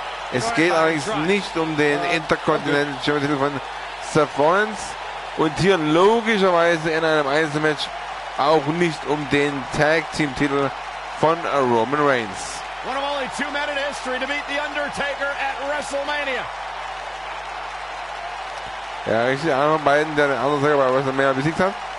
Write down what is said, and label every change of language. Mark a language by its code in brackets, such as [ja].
[de] Es geht allerdings nicht um den Intercontinental Champion von Seth Rollins, Und hier logischerweise in einem Einzelmatch auch nicht um den Tag-Team-Titel von Roman Reigns. [en] One of only 2 men in history to beat The Undertaker at WrestleMania. [de] Ja, richtig, einer von beiden, der den Undertaker bei WrestleMania besiegt hat.